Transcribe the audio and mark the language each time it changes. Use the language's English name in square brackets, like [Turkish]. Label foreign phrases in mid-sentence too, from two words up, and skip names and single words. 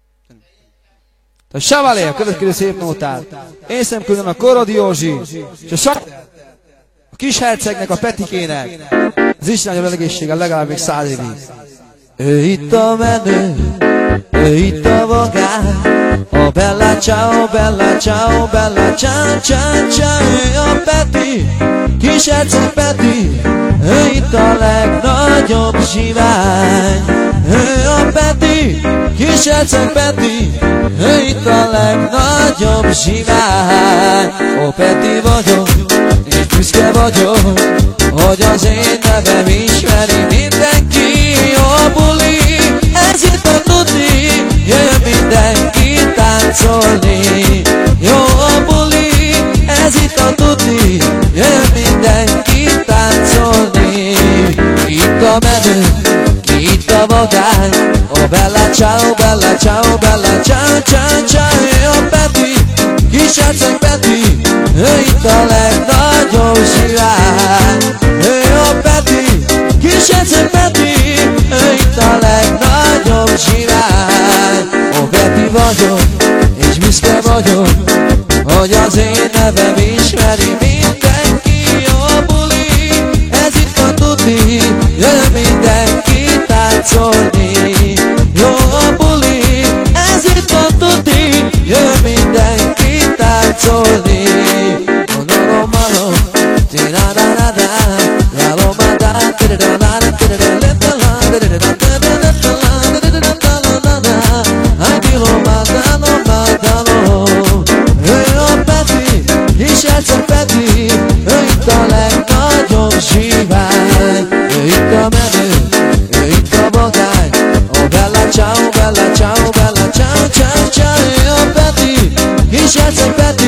[Hungarian] A Chevalier, a következő szép nótát. Én szemkülön a Korodi Józsi, és a kishercegnek, a Petikének. Az Isten adja egészséggel legalább még 100 évig. Ő itt a menő, ő itt a vagány, a [Italian] bella ciao, bella ciao, bella ciao, ciao, [Hungarian] ciao. Ő a Peti, kisherceg Peti, ő itt a legnagyobb zsivány. Ő a Peti, kisherceg Peti, ő itt a legnagyobb zsivány. Ó, Peti vagyok, és büszke vagyok, hogy az én nevem ismeri mindenki. Jó buli, ez itt a tuti, jön mindenki táncolni. Jó buli, ez itt a tuti, jön mindenki táncolni. Itt a menő, itt a vagány, [Italian] oh bella ciao, bella ciao, bella ciao, ciao, ciao. [Hungarian] Ő a Peti, kisherceg Peti, ő itt a legnagyobb zsivány. Ő a Peti, kisherceg Peti, ő itt a legnagyobb zsivány. Ó, Peti vagyok, és büszke vagyok, hogy az én nevem ismeri mindenki. Jó buli, ez itt a tuti, jön mindenki táncolni. Jó buli, ez itt a tuti, jön mindenki táncolni. No, mano, ti-da-da-da-da, la-lo-ma-da, ő a Peti, kisherceg Peti, ő itt a legnagyobb zsivány. Ő itt a menő, ő itt a vagány, [Italian] oh bella ciao, bella ciao, bella ciao, ciao, ciao. [Hungarian] Ő a Peti, kisherceg